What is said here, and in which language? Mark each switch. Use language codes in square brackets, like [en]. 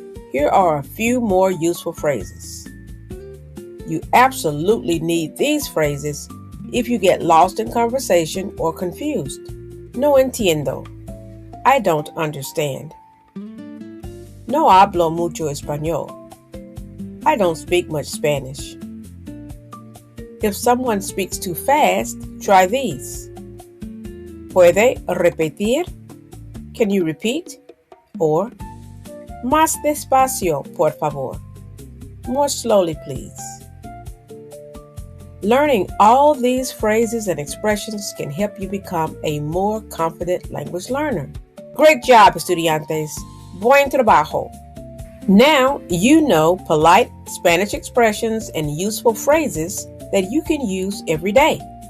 [en] Here are a few more useful phrases. You absolutely need these phrases if you get lost in conversation or confused. [es] No entiendo. [en] I don't understand. [es] No hablo mucho español. [en] I don't speak much Spanish. If someone speaks too fast, try these. [es] Puede repetir? [en] Can you repeat? [es] Or más despacio, por favor. [en] More slowly, please. Learning all these phrases and expressions can help you become a more confident language learner. Great job, [es] estudiantes. Buen trabajo. [en] Now you know polite Spanish expressions and useful phrases that you can use every day.